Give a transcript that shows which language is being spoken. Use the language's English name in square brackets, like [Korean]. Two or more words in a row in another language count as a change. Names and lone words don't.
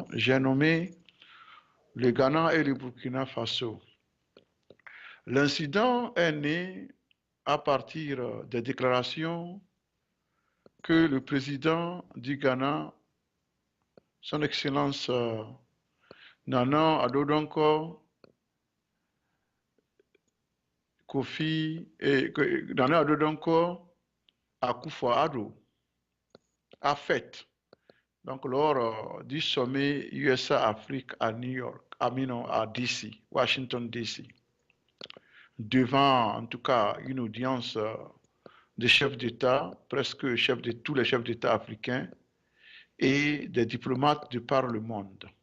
[French] J'ai nommé le Ghana et le Burkina Faso. L'incident est né à partir des déclarations que le président du Ghana, son Excellence Nana Addo Kofi et Nana Addo Akufo-Addo a fait donc lors du sommet USA-Afrique à New York, à DC, Washington DC. Devant, en tout cas, une audience des chefs d'État, presque tous les chefs d'État africains et des diplomates de par le monde.